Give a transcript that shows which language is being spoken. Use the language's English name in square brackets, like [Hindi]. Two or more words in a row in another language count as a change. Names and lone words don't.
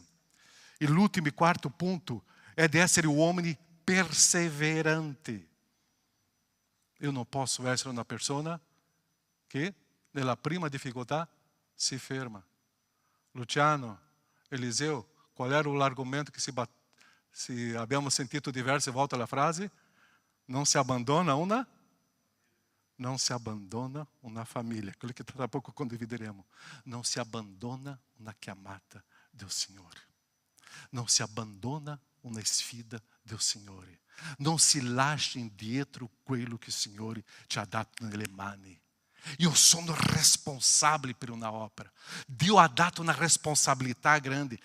[Italian] E l'ultimo e quarto punto è di essere uomini perseveranti. Io non posso essere una persona che nella prima difficoltà si ferma. Luciano, Eliseu, qual era l'argomento que se abbiamo sentito diverse volte la frase? [Portuguese] Não se abandona una família. [Italian] Quello che tra poco condivideremo. [Portuguese] Não se abandona una chiamata del Signore. [Italian] Non si abbandona una sfida del Signore. Non si lascia indietro quello che il Signore ci ha dato nelle mani. Io sono responsabile per una opera. Dio ha dato una responsabilità grande.